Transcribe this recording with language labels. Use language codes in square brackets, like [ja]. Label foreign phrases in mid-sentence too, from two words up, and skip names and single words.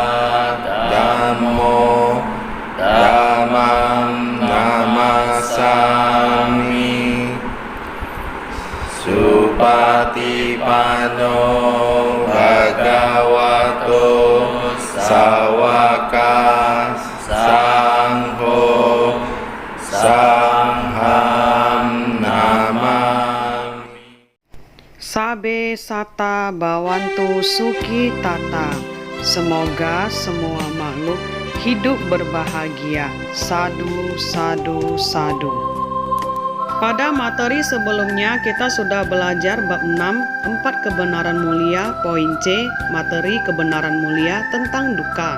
[pi] Dhammo Dhammam Namasami Supatipano Bhagavato Sawaka Sangho Sangham Namami. Sabe Sata Bawantu Suki Tata. [id] Semoga semua makhluk hidup berbahagia. Sadu, sadu, sadu. Pada materi sebelumnya kita sudah belajar bab 6, 4 kebenaran mulia, poin C, materi kebenaran mulia tentang duka.